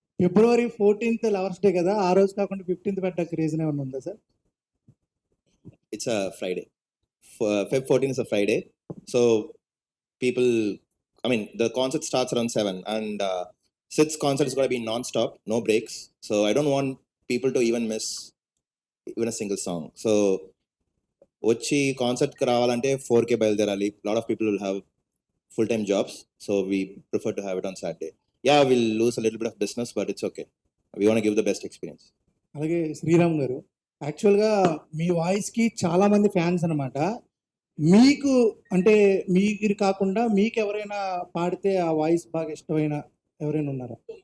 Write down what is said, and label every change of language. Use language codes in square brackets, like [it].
[te] February 14th lovers day కదా, ఆ రోజు కాకుండా 15th పెట్టడానికి రీజన్ ఏమైనా ఉందా sir? [en] It's a Friday. Feb 14 is a Friday. So people, I mean, the concert starts around 7 and Sid's concert is going to be non-stop, no breaks. So I don't want people to even miss even a single song. [te] So వచ్చి కాన్సర్ట్కి రావాలంటే 4K బయలుదేరాలి. [en] Lot of people will have full-time jobs. So we prefer to have it on Saturday. Yeah, we'll lose a little bit of business, but it's okay. We want to give the best experience. [te] అలాగే శ్రీరామ్ గారు, యాక్చువల్గా మీ వాయిస్కి చాలామంది fans అనమాట. మీకు అంటే మీరు కాకుండా మీకు ఎవరైనా పాడితే ఆ వాయిస్ బాగా ఇష్టమైన ఎవరైనా ఉన్నారా?